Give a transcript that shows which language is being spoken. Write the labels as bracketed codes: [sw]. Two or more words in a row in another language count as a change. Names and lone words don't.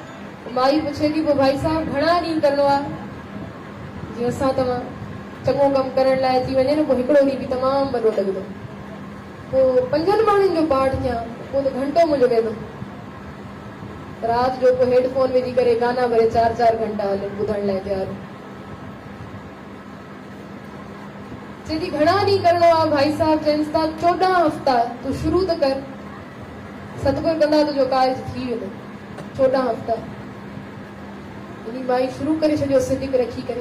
[sd] माई पुछे थी, पोइ भाई साहब घणा ॾींहं करिणो आहे? जीअं असां तव्हां चङो कमु करण लाइ थी वञे न, पोइ हिकिड़ो ॾींहुं बि तमामु वॾो लॻंदो, पोइ 5 माण्हुनि जो पाठ कयां, पोइ त घंटो मुंहिंजो वेंदो। राति जो पोइ हेडफोन विझी करे गाना भरे 4-4 घंटा हले ॿुधण लाइ तयारु। चए थी घणा ॾींहं करिणो आहे? भाई साहब चइनि था 14 हफ़्ता, तूं शुरू त कर, सतगुरु कंदा तुंहिंजो कार्य थी वेंदो। 14 हफ़्ता इन्ही माई शुरू करे छॾियो सिदिक रखी करे।